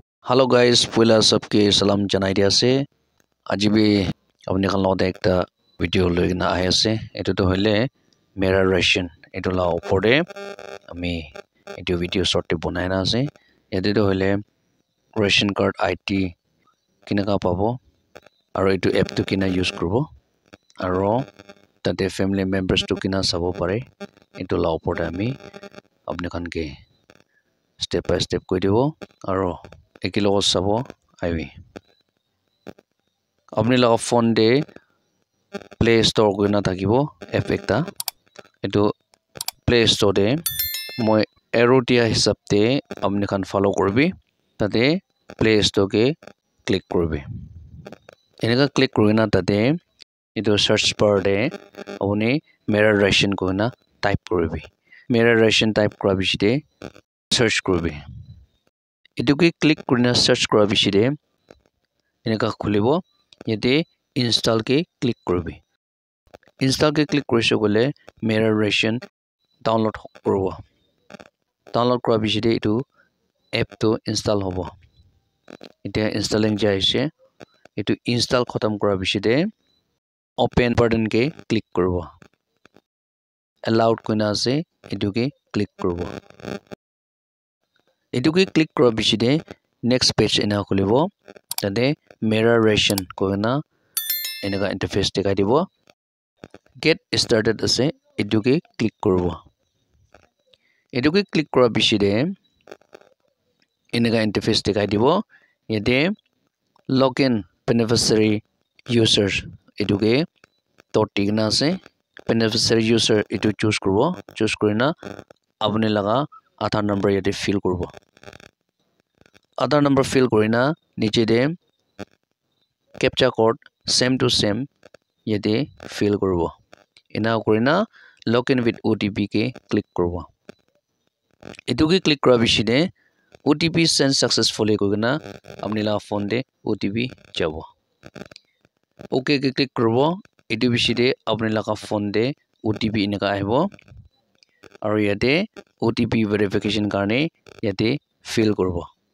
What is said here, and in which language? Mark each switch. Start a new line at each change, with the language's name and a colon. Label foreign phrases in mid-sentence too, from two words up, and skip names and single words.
English: hello guys
Naga Pidgin: pohila sob ke salam janai dia ase aji bi apni khan lot ekta video loina ahi ase etu to hoile mera ration etu la opor de ami etu video short te banai na ase yate to hoile
English: ration card
Naga Pidgin: IT kinaka pabo aro etu app to kina use kuribo aro tate family members to kina sabo pare etu la opor de ami apni khan ke
English: step by step
Naga Pidgin: koi dibo aro ekilo sabo aibi apni la phone de play store koina thakibo app ekta etu play store de moi arrow dia hisab te apni khan follow korbi tate play store ke click korbi eneka click korina tate etu
English: search bar
Naga Pidgin: de apni mera ration koina type korbi mera ration type kora bishide search korbi etu ke click korina search kora bishide eneka khulibo yate install ke click korbi install ke click korise gole mera ration download koribo download kora bishide etu app to install hobo eta installing jaise etu install khatam kora bishide
English: open button
Naga Pidgin: ke click koribo allowed koina ase etu ke click koribo etu ke click kora bishide
English: next page
Naga Pidgin: ena khulibo tade mera ration koina eneka interface dikhai dibo
English: get started
Naga Pidgin: ase etu ke click koribo etu ke click kora bishide eneka interface dikhai dibo yate
English: login beneficiary users
Naga Pidgin: etu ke toti na ase
English: beneficiary user
Naga Pidgin: etu choose koribo choose korina apni laga
English: Aadhaar number
Naga Pidgin: yate fill koribo
English: Aadhaar number
Naga Pidgin: fill korina niche de
English: captcha code same to same
Naga Pidgin: yate fill koribo ena korina
English: login with OTP
Naga Pidgin: ke click koribo etu ke click kora bishide
English: OTP send successfully
Naga Pidgin: korina apni la phone de OTP jabo okay ke click koribo etu bishide apni la phone de OTP eneka ahibo aro yate
English: OTP verification
Naga Pidgin: karne yate fill koribo